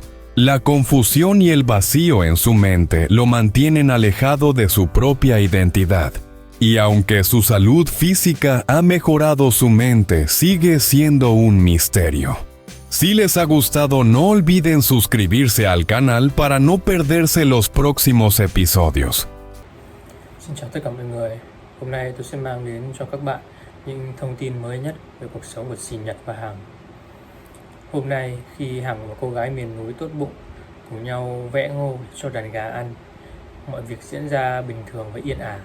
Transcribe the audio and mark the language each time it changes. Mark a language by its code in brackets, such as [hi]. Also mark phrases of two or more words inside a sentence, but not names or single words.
[es] La confusión y el vacío en su mente lo mantienen alejado de su propia identidad. Y aunque su salud física ha mejorado, su mente sigue siendo un misterio. Si les ha gustado, no olviden suscribirse al canal para no perderse los próximos episodios. [vi] Xin chào tất cả mọi người. Hôm nay tôi sẽ mang đến cho các bạn những thông tin mới nhất về cuộc sống của dì Nhật và Hằng. Hôm nay khi Hằng và cô gái miền núi tốt bụng cùng nhau vẽ ngô cho đàn gà ăn, mọi việc diễn ra bình thường và yên ả.